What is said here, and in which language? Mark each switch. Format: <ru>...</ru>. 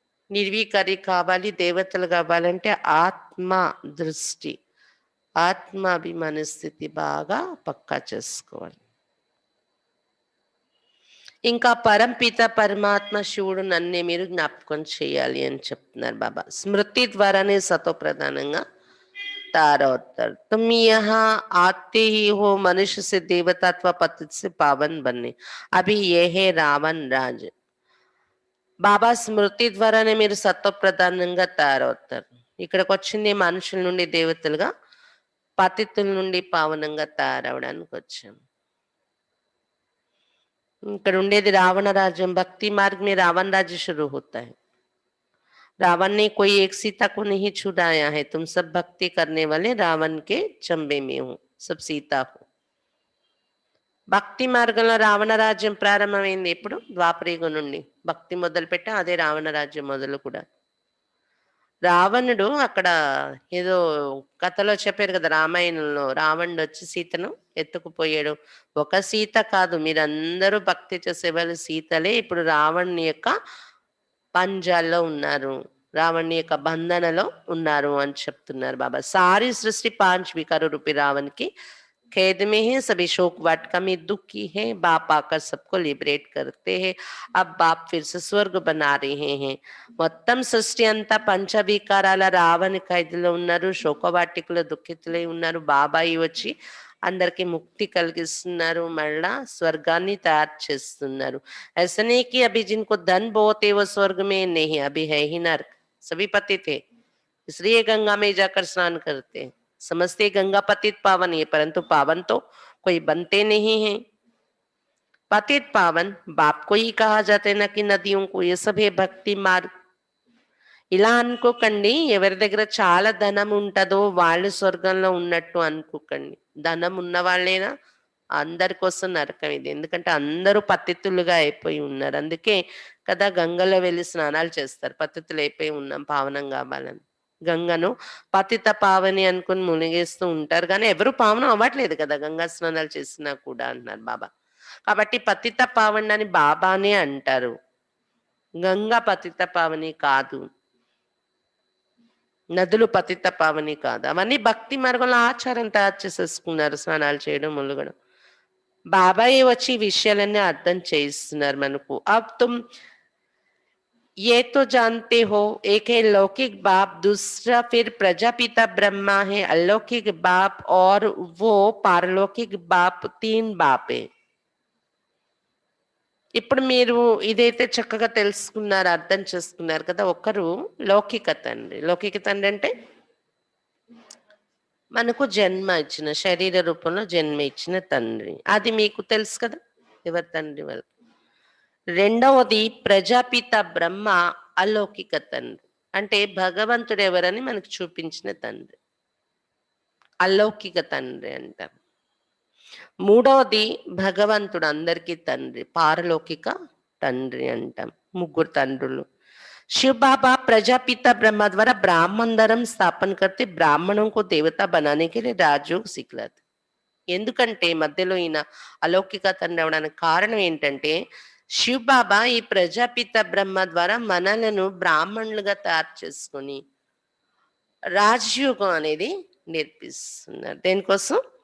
<te>నిర్వీకారి కావాలి, దేవతలు కావాలంటే ఆత్మ దృష్టి, ఆత్మాభిమాన స్థితి బాగా పక్కా చేసుకోవాలి. ఇంకా పరంపిత పరమాత్మ శివుడు నన్నే మీరు జ్ఞాపకం చేయాలి అని చెప్తున్నారు బాబా. స్మృతి ద్వారానే సతో ప్రధానంగా తయారవుతారు.</te> <hi>तुम यहाँ आते ही हो मनुष्य से देवता अथवा पतित से पावन बनने. अभी ये है रावण राज.</hi> <te>బాబా స్మృతి ద్వారానే మీరు సత్వ ప్రధానంగా తయారవుతారు. ఇక్కడికి వచ్చింది మనుషుల నుండి దేవతలుగా, పతితుల నుండి పావనంగా తయారవడానికి వచ్చాం. ఇక్కడ ఉండేది రావణ రాజ్యం.</te> <hi>భక్తి మార్ग में रावण राज्य शुरू होता है. रावण ने कोई एक सीता को नहीं छुड़ाया है. तुम सब भक्ति करने वाले रावण के चंबे में हो, सब सीता हो.</hi> <te>భక్తి మార్గంలో రావణ రాజ్యం ప్రారంభమైంది. ఎప్పుడు? ద్వాపరయుగం నుండి భక్తి మొదలుపెట్టా, అదే రావణ రాజ్యం మొదలు కూడా. రావణుడు అక్కడ ఏదో కథలో చెప్పారు కదా, రామాయణంలో రావణుడు వచ్చి సీతను ఎత్తుకుపోయాడు. ఒక సీత కాదు, మీరందరూ భక్తి చేసేవాళ్ళు సీతలే ఇప్పుడు రావణుని యొక్క పంజాల్లో ఉన్నారు, రావణుని యొక్క బంధనలో ఉన్నారు అని చెప్తున్నారు బాబా.</te> <hi>సారీ సృష్టి 5 వికార రూపి రావణ్కి कैद में है, सभी शोक वाटिका में दुखी है. बाप आकर सबको लिबरेट करते हैं. अब बाप फिर से स्वर्ग बना रहे हैं.</hi> <te>మొత్తం సృష్టి అంతా పంచవికారాల రావణ ఖైదులో ఉన్నారు, శోకవాటికలో దుఃఖితులై ఉన్నారు. బాబాయి వచ్చి అందరికి ముక్తి కలిగిస్తున్నారు, మళ్ళా స్వర్గాన్ని తయారు చేస్తున్నారు.</te> <hi>ऐसा नहीं कि अभी जिनको धन बहुत है वो स्वर्ग में नहीं, अभी है ही नर्क. सभी पतित थे, इसलिए गंगा में जाकर स्नान करते हैं. समझते गंगा पतित पावन है, परंतु पावन तो कोई बनते नहीं है. पतित पावन बाप को ही कहा जाता है, न कि नदियों को. ये सब है భక్తి మార్గ.</hi> <te>ఇలా అనుకోకండి, ఎవరి దగ్గర చాలా ధనం ఉంటుందో వాళ్ళు స్వర్గంలో ఉన్నట్టు అనుకోకండి. ధనం ఉన్న వాళ్ళేనా? అందరి కోసం నరకం ఇది. ఎందుకంటే అందరూ పతితులుగా అయిపోయి ఉన్నారు. అందుకే కదా గంగలో వెళ్ళి స్నానాలు చేస్తారు, పతితులు అయిపోయి ఉన్నాం పావనం కావాలని. గంగను పతిత పావని అనుకుని మునిగేస్తూ ఉంటారు కానీ ఎవరు పావనం అవ్వట్లేదు కదా గంగా స్నానాలు చేసినా కూడా అంటున్నారు బాబా. కాబట్టి పతిత పావని అని బాబానే అంటారు, గంగా పతిత పావని కాదు, నదులు పతిత పావని కాదు. అవన్నీ భక్తి మార్గంలో ఆచారం తయారు చేసేసుకున్నారు, స్నానాలు చేయడం ములుగడం. బాబాయ్ వచ్చి ఈ విషయాలన్నీ అర్థం చేయిస్తున్నారు మనకు.</te> <hi>అబ్ తుమ్ ये तो जानते हो, एक है लौकिक बाप, दूसरा फिर प्रजापिता ब्रह्मा है अलौकिक बाप, और वो पारलौकिक बाप, तीन बाप है.</hi> <te>ఇప్పుడు మీరు ఇదైతే చక్కగా తెలుసుకున్నారు, అర్థం చేసుకున్నారు కదా. ఒకరు లౌకిక తండ్రి. లౌకిక తండ్రి అంటే మనకు జన్మ ఇచ్చిన, శరీర రూపంలో జన్మ ఇచ్చిన తండ్రి. అది మీకు తెలుసు కదా ఎవరి తండ్రి వాళ్ళు. రెండవది ప్రజాపిత బ్రహ్మ, అలౌకిక తండ్రి. అంటే భగవంతుడు ఎవరని మనకు చూపించిన తండ్రి, అలౌకిక తండ్రి అంటారు. మూడవది భగవంతుడు అందరికీ తండ్రి, పారలౌకిక తండ్రి అంటాం. ముగ్గురు తండ్రులు.</te> <hi>शिव बाबा प्रजापिता ब्रह्मा द्वारा ब्राह्मण धर्म स्थापन करते, ब्राह्मणों को देवता बनाने के लिए राजयोग सिखलाते.</hi> <te>ఎందుకంటే మధ్యలో ఈయన అలౌకిక తండ్రి అవడానికి కారణం ఏంటంటే శివ్ బాబా ఈ ప్రజాపిత బ్రహ్మ ద్వారా మనలను బ్రాహ్మణులుగా తయారు చేసుకొని రాజయోగం అనేది నేర్పిస్తున్నారు. దేనికోసం?</te>